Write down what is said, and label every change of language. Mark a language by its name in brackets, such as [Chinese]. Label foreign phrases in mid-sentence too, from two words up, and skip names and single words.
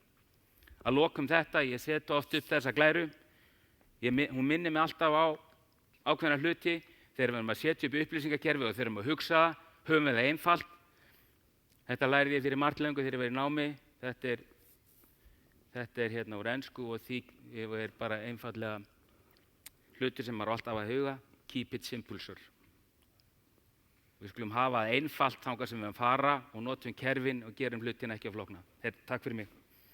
[Icelandic] Að lokum þetta, ég seti oft upp þessa glæru, hún minnir mig alltaf á ákveðna hluti, þegar við erum að setja upp upplýsingakerfi og þegar við erum að hugsa, höfum við það einfalt. Þetta lærði ég fyrir margt löngu þegar ég var í námi, þetta er úr ensku og því er bara einfallega hlutir sem maður alltaf að huga, [English] keep it simple, sir. [Icelandic] Við skulum hafa einfalt þangað sem við fara og notum kerfin og gerum hlutina ekki á flókna. Takk fyrir mig.